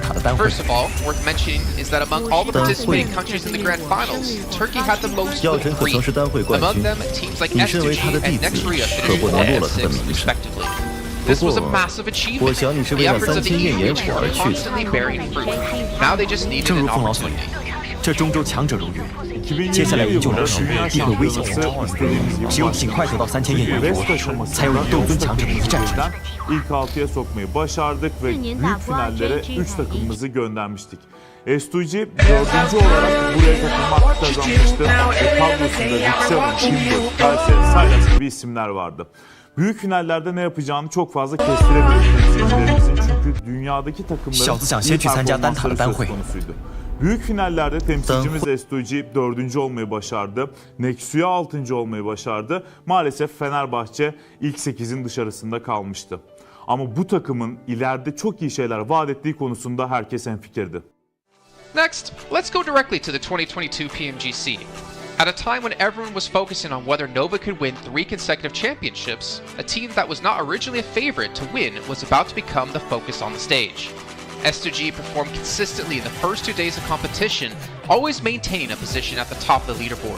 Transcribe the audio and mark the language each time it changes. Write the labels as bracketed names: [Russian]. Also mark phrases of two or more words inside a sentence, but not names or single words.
[English] First of all, worth mentioning is that among all the participating countries in the grand finals, Turkey had the most with 3. Among them, teams like S2G and Next Rio finished 1 and 6 respectively. This was a massive achievement. The efforts of the EU region are constantly bearing fruit. Now they just needed an opportunity. [Chinese] 这中州强者如约，接下来我们就来实地会危险前程，只有尽快得到3000夜元佛，才有与斗尊强者的一战之力。 [Turkish] İlk 6'ya sokmayı başardık ve büyük finallere 3 takımımızı göndermiştik. S2G 4. olarak buraya katılmak kazanmıştı ve kadrosunda Rixel'in, Kimber, Kayseri, Saylas gibi isimler vardı. Büyük finallerde ne yapacağını çok fazla kestiremiyoruz temsilcilerimizin çünkü dünyadaki takımların iyi performansları söz konusuydu. Büyük finallerde temsilcimiz S2G 4. olmayı başardı. Nexu'ya 6. olmayı başardı. Maalesef Fenerbahçe ilk 8'in dışarısında kalmıştı. Ama bu takımın ileride çok iyi şeyler vaat ettiği konusunda herkes hemfikirdi. [English] Next, let's go directly to the 2022 PMGC. At a time when everyone was focusing on whether Nova could win 3 consecutive championships, a team that was not originally a favorite to win was about to become the focus on the stage. S2G performed consistently in the first 2 days of competition, always maintaining a position at the top of the leaderboard.